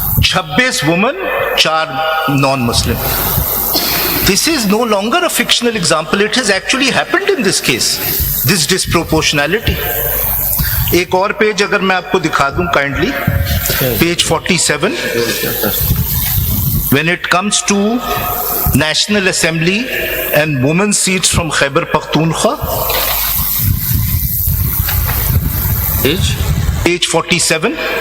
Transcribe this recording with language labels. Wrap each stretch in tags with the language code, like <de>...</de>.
<en>26 women, 4 non-Muslim. This is no longer a fictional example. It has actually happened in this case. This disproportionality.</en> <ur>एक और page अगर मैं आपको दिखा दूं kindly, page 47.</ur> <en>When it comes to National Assembly and women's seats from Khyber Pakhtunkhwa, page 47.</en>